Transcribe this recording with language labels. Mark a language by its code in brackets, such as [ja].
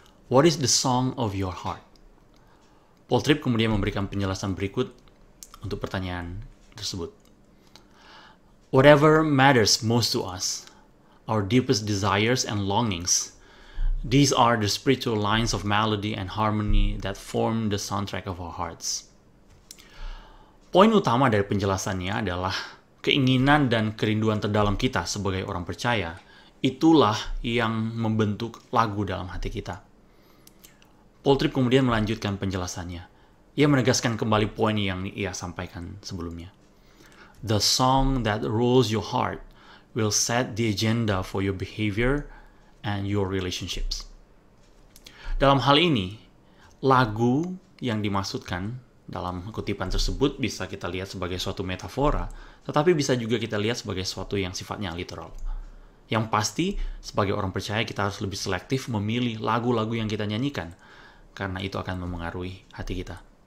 [en] What is the song of your heart? [id] Paul Tripp kemudian memberikan penjelasan berikut untuk pertanyaan tersebut. [en] Whatever matters most to us, our deepest desires and longings, these are the spiritual lines of melody and harmony that form the soundtrack of our hearts. [id] Poin utama dari penjelasannya adalah keinginan dan kerinduan terdalam kita sebagai orang percaya, itulah yang membentuk lagu dalam hati kita. Paul Tripp kemudian melanjutkan penjelasannya. Ia menegaskan kembali poin yang ia sampaikan sebelumnya. [en] The song that rules your heart will set the agenda for your behavior and your relationships. [id] Dalam hal ini, lagu yang dimaksudkan dalam kutipan tersebut bisa kita lihat sebagai suatu metafora, tetapi bisa juga kita lihat sebagai suatu yang sifatnya literal. Yang pasti, sebagai orang percaya kita harus lebih selektif memilih lagu-lagu yang kita nyanyikan, karena itu akan memengaruhi hati kita.